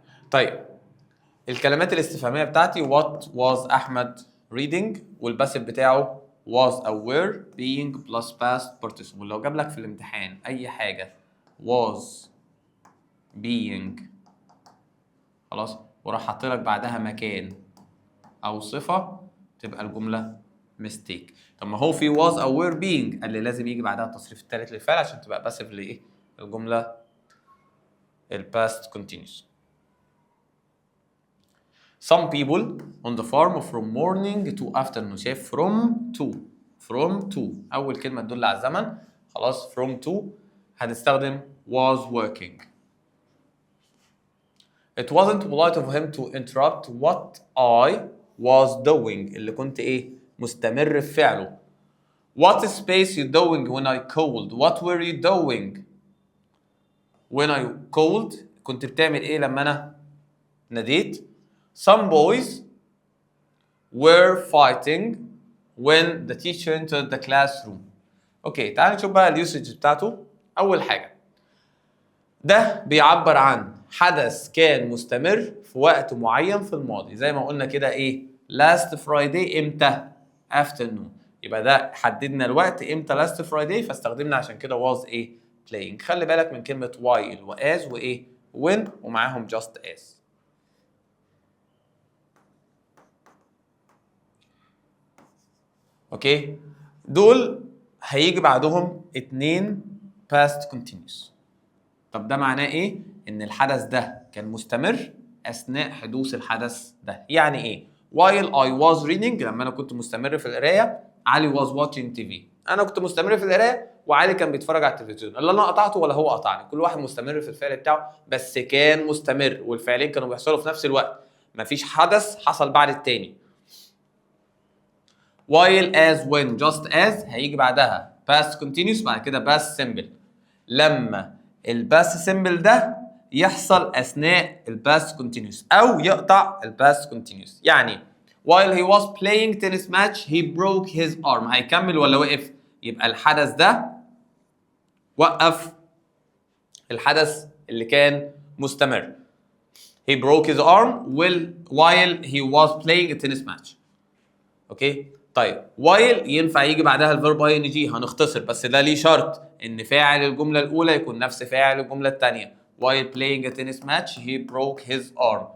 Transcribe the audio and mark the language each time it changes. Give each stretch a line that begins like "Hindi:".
Arabic: طيب الكلمات الاستفهاميه بتاعتي
English: what was Ahmed reading، والباسف بتاعه was aware being plus past participle.
Arabic: لو جاب لك في الامتحان اي حاجه was being خلاص وراح حاطط لك بعدها مكان او صفه، تبقى الجمله mistake. طب ما هو في was aware being اللي لازم يجي بعدها التصريف الثالث للفعل عشان تبقى باسف لايه الجمله الباست continuous.
English: Some people on the farm from morning to afternoon.
Arabic: شايف from to أول كلمة تدل على الزمن، خلاص from to هنستخدم was working.
English: It wasn't polite of him to interrupt what I was doing،
Arabic: اللي كنت إيه مستمر في فعله.
English: What space you doing when I called؟ What were you doing when I called؟
Arabic: كنت بتعمل إيه لما أنا ناديت؟
English: Some boys were fighting when the teacher entered the classroom.
Arabic: اوكي تعال نشوف بقى اليوسج بتاعته. اول حاجه ده بيعبر عن حدث كان مستمر في وقت معين في الماضي، زي ما قلنا كده ايه
English: last Friday
Arabic: امتى afternoon، يبقى ده حددنا الوقت امتى last Friday فاستخدمنا عشان كده was ايه playing. خلي بالك من كلمه while وas وايه when ومعاهم just as. اوكي دول هيجي بعدهم 2 past continuous. طب ده معناه ايه؟ ان الحدث ده كان مستمر اثناء حدوث الحدث ده. يعني ايه؟
English: while I was reading،
Arabic: لما انا كنت مستمر في القرايه، علي
English: was watching TV.
Arabic: انا كنت مستمر في القرايه وعلي كان بيتفرج على التلفزيون، اللي انا قطعته ولا هو قطعني، كل واحد مستمر في الفعل بتاعه بس كان مستمر والفعلين كانوا بيحصلوا في نفس الوقت، مفيش حدث حصل بعد التاني.
English: while as when just as
Arabic: هيجي بعدها
English: past continuous بعد كده past simple.
Arabic: لما الباست simple ده يحصل اثناء الباست continuous او يقطع الباست continuous.
English: يعني while he was playing tennis match he broke his arm،
Arabic: هيكمل ولا وقف؟ يبقى الحدث ده وقف الحدث اللي كان مستمر.
English: he broke his arm while he was playing a tennis match.
Arabic: اوكي طيب while ينفع يجي بعدها الفيرب ing، هنختصر بس ده ليه شرط ان فاعل الجمله الاولى يكون نفس فاعل الجمله الثانيه.
English: while playing a tennis match he broke his arm.